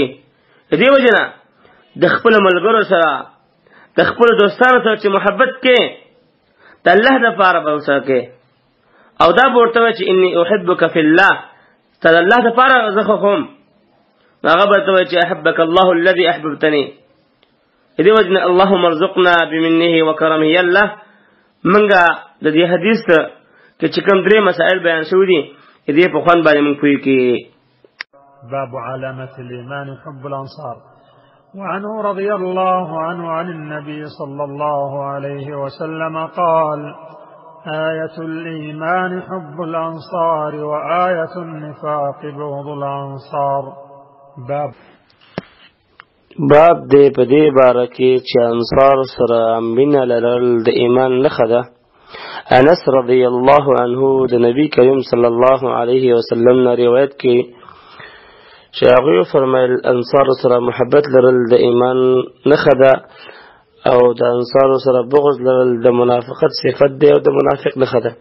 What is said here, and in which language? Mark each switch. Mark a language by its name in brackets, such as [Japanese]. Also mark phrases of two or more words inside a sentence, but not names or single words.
[Pashto] دې وجه نه د خپل ملګرو سره د خپل دوستانو سره چې محبت کې د الله لپاره به وساتي، او دا ورته وایي چې [Arabic] انی احبک فی الله، [Pashto] ته د الله لپاره زه خوښوم، هغه به ورته وایي چې [Arabic] احبک الله الذي احببتنی. [Pashto] دې وجه نه [Arabic] اللهم ارزقنا بمنه وکرمه. [Pashto] یا الله منګه د دې حدیث کې چې کوم درې مسائل بیان شوي دي دې په خوان باندې موږ پوه کړي. [Arabic] باب علامة الإيمان حب الأنصار. وعنه رضي الله عنه عن النبي صلى الله عليه وسلم قال: آية الإيمان حب الأنصار وآية النفاق بغض الأنصار. [Pashto] باب دې په دې باره کې چې انصار سره مینه لرل د ایمان نښه ده. انس رضی الله عنه د نبی کریم صلی الله علیه وسلم نه روایت کې چې هغوی فرمایل انصار سره محبت لرل د ایمان نښه ده، او د انصار سره بغض لرل د منافقت صفت دی او د منافق نښه ده.